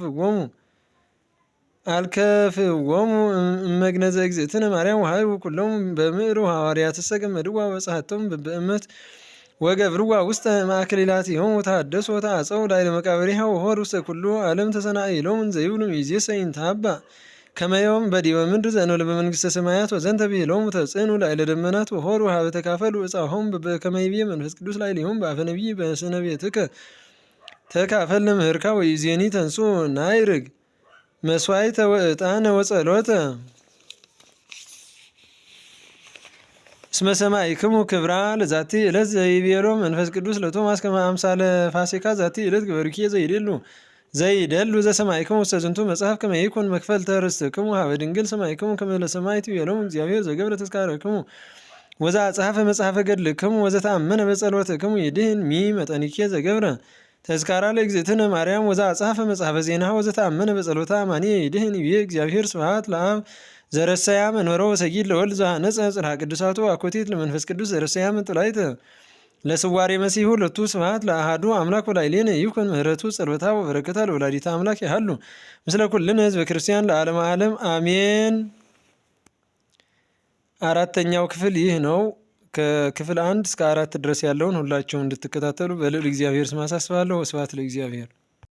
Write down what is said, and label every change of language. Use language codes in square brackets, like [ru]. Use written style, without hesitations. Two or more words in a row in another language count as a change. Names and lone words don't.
[gez] አልከፍዎሙ እመግነዘ እግዝእትነ ማርያም ወሀይቡ ኩሎሙ በምዕሩ ሐዋርያትሰ ገመድዋ ወጸሐቶሙ በበእመት ወገብርዋ ውስተ ማእከሊላቲሆሙ ተሐደሱ ወተአጸው ላዕለ መቃብሪሃ ወሖሩ ውስተ ኩሉ ዓለም ተሰናኢሎሙ እንዘ ይብሉ ይእዜሰ ይንተሐባእ ከመ ዮም በዲበ ምድር ዘእንበለ በመንግሥተ ሰማያት ወዘንተ ብሂሎሙ ተጽዕኑ ላዕለ ደመናት ወሖሩ ሀበ ተካፈሉ ዕፃሆሙ በከመ ይቤ መንፈስ ቅዱስ ላዕሌሆሙ በአፈ ነቢይ በስነ ቤትከ ተካፈልነ ምህርካ ወይዜኒ ተንሥኡ ናይርግ መስዋዕተ ወዕጣነ ወጸሎተ እስመ ሰማዕክሙ ክብራ ለዛቲ ዕለት ዘይቤሎ መንፈስ ቅዱስ ለቶማስ ከመ አምሳለ ፋሲካ ዛቲ ዕለት ግበርኪ ዘይደሉ ዘሰማዕክሙ ውስተ ዝንቱ መጽሐፍ ከመ ይኩን መክፈልተ ርስትክሙ ሀበ ድንግል ሰማዕክሙ ከመ ለሰማዕት ይቤሎሙ እግዚአብሔር ዘገብረ ተዝካረክሙ ወዘአጽሐፈ መጽሐፈ ገድልክሙ ወዘተአመነ በጸሎትክሙ ይድህን መጠኒኬ ዘገብረ ተዝካራ ለእግዝእትነ ማርያም ወዘአጽሐፈ መጽሐፈ ዜናሃ ወዘተአመነ በጸሎታ አማንየ ይድህን ይቤ እግዚአብሔር ስብሐት ለአብ ዘረሰያ መንበሮ ወሰጊድ ለወልድ ዘሐነጸ ጽርሐ ቅዱሳቱ አኮቴት ለመንፈስ ቅዱስ ዘረሰያ መንጦላዕተ ለስዋሬ መሲሁ ለቱ ስብሐት ለአሐዱ አምላክ ወላዕሌነ ይኩን ምህረቱ ጸሎታ ወበረከታ ለወላዲተ አምላክ ያህሉ ምስለ ኩልነ ህዝበ ክርስቲያን ለዓለመ ዓለም አሜን። [am] አራተኛው ክፍል ይህ ነው። ከክፍል 1 እስከ 4 ድረስ ያለውን ሁላችሁም እንድትከታተሉ በልዑል እግዚአብሔር ስም አሳስባለሁ። [gez] ወስብሐት ለእግዚአብሔር።